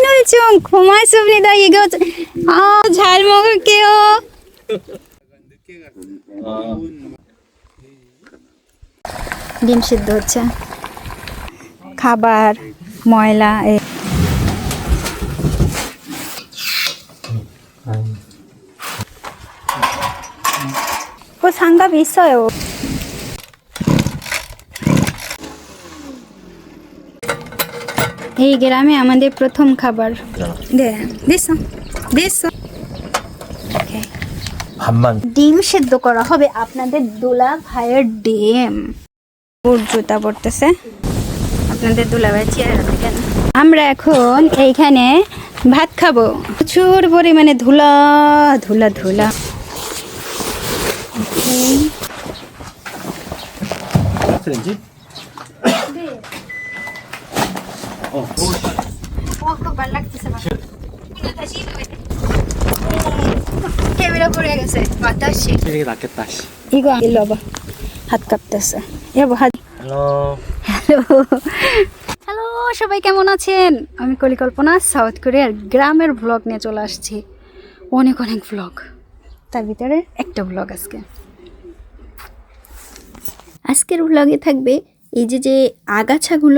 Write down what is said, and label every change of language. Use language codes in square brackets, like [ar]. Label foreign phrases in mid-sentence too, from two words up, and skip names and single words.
[ko] 좀 고맙습니다. 이거 잘 먹을게요. [bn] ডিম সিদ্ধ হচ্ছে খাবার ময়লা [ko] 장갑 있어요. [bn] এই গ্রামে আমাদের প্রথম খাবার 됐어 [ko] 반만 [bn] ডিম সিদ্ধ করা হবে আপনাদের দুলা ভাইয়ের ডিম ওর জুতা পড়তেছে আপনাদের দুলা ভাই চেয়ার দেখেন আমরা এখন এইখানে ভাত খাবো প্রচুর পরিমাণে ধুলা ধুলা ধুলা [ko] 트렌지? [bn] ক্যামেরা পড়ে গেছে বাতাসে [ko] 이게 낫겠다. 씨. 이거 일로 와봐 [bn] হাত কাঁপতেছে [ko] 여보 হাত 헬로. [bn] হ্যালো সবাই কেমন আছেন আমি কলিকল্পনা সাউথ কোরিয়ার গ্রামের ব্লগ নিয়ে চলে আসছি অনেক অনেক ব্লগ তার ভিতরে একটা ব্লগ আজকের ব্লগে থাকবে এই যে আগাছাগুলো